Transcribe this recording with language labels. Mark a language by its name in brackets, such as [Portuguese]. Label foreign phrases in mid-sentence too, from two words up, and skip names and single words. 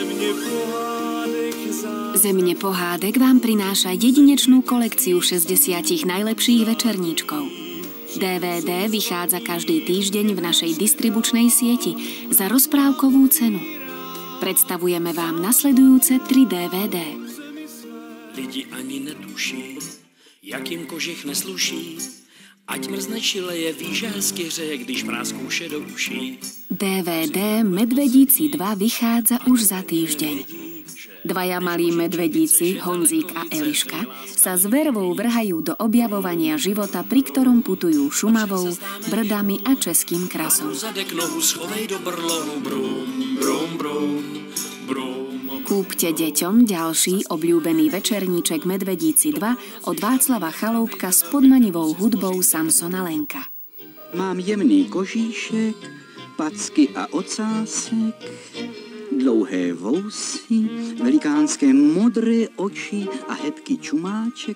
[Slovak] Zemne pohádek vám prináša jedinečnú kolekciu 60 najlepších večerníčkov. DVD vychádza každý týždeň v našej distribučnej sieti za rozprávkovú cenu. Predstavujeme vám nasledujúce 3 DVD. [Czech] Lidi ani netuší, jak jim kožich nesluší, ať mrzne čileje, ví, že hezky hřeje, když mrázkou vše do uší. [Slovak] DVD Medvedíci 2 vychádza už za týždeň. Dvaja malí medvedíci, Honzík a Eliška, sa s vervou vrhajú do objavovania života, pri ktorom putujú Šumavou, Brdami a Českým krasom. Kúpte deťom ďalší obľúbený večerníček Medvedíci 2 od Václava Chaloupka s podmanivou hudbou Samsona Lenka. [Czech] Mám jemný kožíšek, packy a ocásek, dlouhé vousy, velikánské modré oči a hebký čumáček.